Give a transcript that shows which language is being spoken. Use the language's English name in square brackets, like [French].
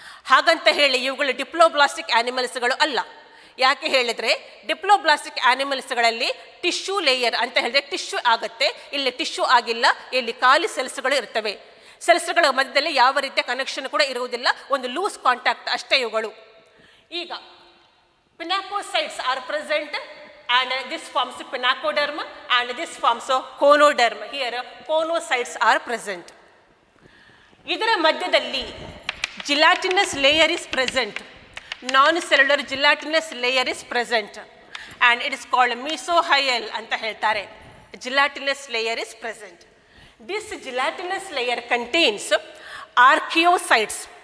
[Kannada] ಹಾಗಂತ ಹೇಳಿ ಇವುಗಳು ಡಿಪ್ಲೋಬ್ಲಾಸ್ಟಿಕ್ ಆ್ಯನಿಮಲ್ಸ್ಗಳು ಅಲ್ಲ. ಯಾಕೆ ಹೇಳಿದರೆ, ಡಿಪ್ಲೋಬ್ಲಾಸ್ಟಿಕ್ ಆ್ಯನಿಮಲ್ಸ್ಗಳಲ್ಲಿ ಟಿಶ್ಯೂ ಲೇಯರ್ ಅಂತ ಹೇಳಿದ್ರೆ ಟಿಶ್ಯೂ ಆಗುತ್ತೆ. ಇಲ್ಲಿ ಟಿಶ್ಯೂ ಆಗಿಲ್ಲ, ಇಲ್ಲಿ ಖಾಲಿ ಸೆಲ್ಸ್ಗಳು ಇರ್ತವೆ. ಸೆಲ್ಸ್ಗಳ ಮಧ್ಯದಲ್ಲಿ ಯಾವ ರೀತಿಯ ಕನೆಕ್ಷನ್ ಕೂಡ ಇರುವುದಿಲ್ಲ, ಒಂದು ಲೂಸ್ ಕಾಂಟ್ಯಾಕ್ಟ್ ಅಷ್ಟೇ ಇವುಗಳು. [English] ಈಗ pinacocytes are present and this forms pinacoderm and this forms conoderm. Here conocytes are present. ಇದರ ಮಧ್ಯದಲ್ಲಿ gelatinous layer is present. Non cellular gelatinous layer is present and it is called mesohyal ಅಂತ ಹೇಳ್ತಾರೆ. Gelatinous layer is present. This gelatinous layer contains archaeocytes.